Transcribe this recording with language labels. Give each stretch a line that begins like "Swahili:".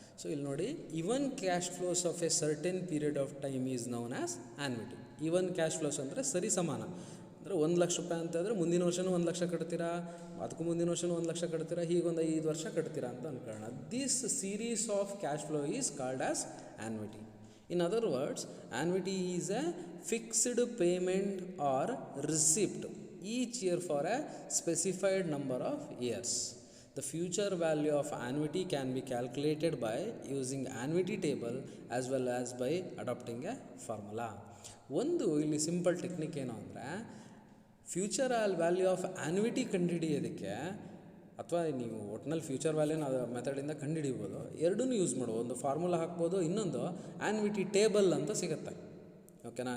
Kannada: So ಇಲ್ಲಿ ನೋಡಿ,
English: Even cash flows of a certain period of time is known as annuity.
Kannada: Even cash flows ಅಂದರೆ ಸರಿ ಸಮಾನ. ಅಂದರೆ 1 ಲಕ್ಷ ರೂಪಾಯಿ ಅಂತಂದರೆ ಮುಂದಿನ ವರ್ಷವೂ 1 ಲಕ್ಷ ಕಟ್ತೀರಾ, ಅದಕ್ಕೂ ಮುಂದಿನ ವರ್ಷವೂ 1 ಲಕ್ಷ ಕಟ್ತೀರಾ, ಹೀಗೊಂದು 5 ವರ್ಷ ಕಟ್ತೀರಾ ಅಂತ ಅನ್ಕೊಳ್ಳೋಣ.
English: This series of cash flow is called as annuity. In other words, annuity is a fixed payment or receipt each year for a specified number of years. The future value of annuity can be calculated by using annuity table as well as by adopting a formula.
Kannada: ಒಂದು ಇಲ್ಲಿ simple technique ಏನು ಅಂದರೆ,
English: future value of annuity
Kannada: ಕಂಡುಹಿಡಿಯೋದಕ್ಕೆ, ಅಥವಾ ನೀವು ಒಟ್ಟಿನಲ್ಲಿ future ವ್ಯಾಲ್ಯೂನ ಮೆಥಡಿಂದ ಕಂಡುಹಿಡಿಬೋದು. ಎರಡೂ use ಮಾಡ್ಬೋದು. ಒಂದು ಫಾರ್ಮುಲಾ ಹಾಕ್ಬೋದು, ಇನ್ನೊಂದು ಆ್ಯನ್ವಿಟಿ ಟೇಬಲ್ ಅಂತ ಸಿಗುತ್ತೆ. ಓಕೆನಾ?